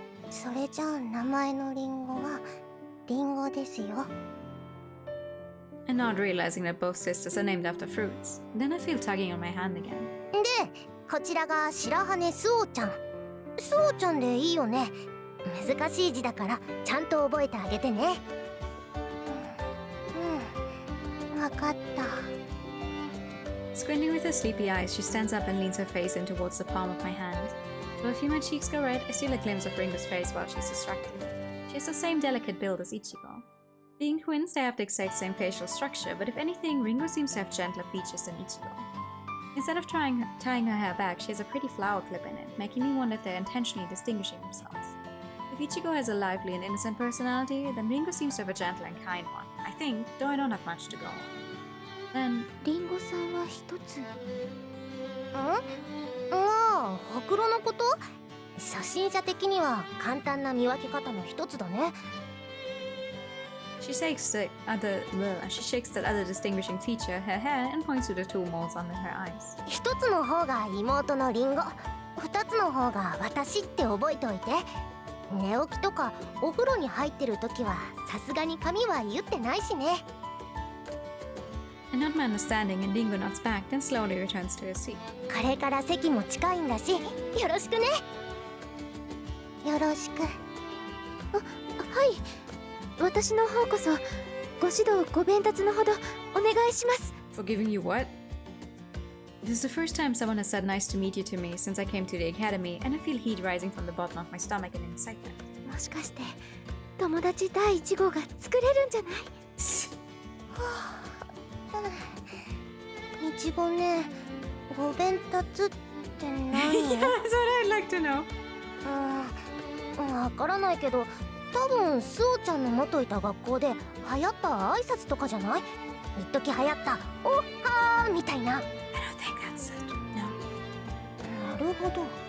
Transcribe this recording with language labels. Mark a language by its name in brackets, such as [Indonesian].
[Japanese] それじゃあ名前のリンゴはリンゴですよ。 [English] And not realizing that both sisters are named after fruits. Then I feel tugging on my hand again. [Japanese] で、こちらが白羽スオちゃん。スオちゃんでいいよね。難しい字だからちゃんと覚えてあげてね。わかった。 [English] Squinting with her sleepy eyes, she stands up and leans her face in towards the palm of my hand. Though a few of my cheeks go red, I steal a glimpse of Ringo's face while she's distracted. She has the same delicate build as Ichigo. Being twins, they have the exact same facial structure, but if anything, Ringo seems to have gentler features than Ichigo. Instead of tying her hair back, she has a pretty flower clip in it, making me wonder if they're intentionally distinguishing themselves. If Ichigo has a lively and innocent personality, then Ringo seems to have a gentle and kind one. I think, though I don't have much to go on. Then... [Japanese] リンゴさんは一つ。ん？ああ、ほくろのこと？初心者的には簡単な見分け方の一つだね。 [English] She shakes that other distinguishing feature, her hair, and points to the two moles under her eyes. [Japanese] 一つの方が妹のリンゴ、二つの方が私って覚えておいて。寝起きとかお風呂に入ってる時はさすがに髪は言ってないしね。 [English] I nod my understanding and Ringo nods back, then slowly returns to his seat. [Japanese] これから席も近いんだし、よろしくね。よろしく。はい。私の方こそご指導ご鞭達のほどお願いします。 [English] Forgiving you what? This is the first time someone has said nice to meet you to me since I came to the academy, and I feel heat rising from the bottom of my stomach in excitement. [Japanese] もしかして友達第1号が作れるんじゃない？いちごね、ご鞭達って何？ [English] Yeah, that's what I'd like to know. [Japanese] わからないけど、多分スオちゃんの元いた学校で流行った挨拶とかじゃない？一時流行ったおっはーみたいな。 [English] I don't think that's it. No. [Japanese] なるほど。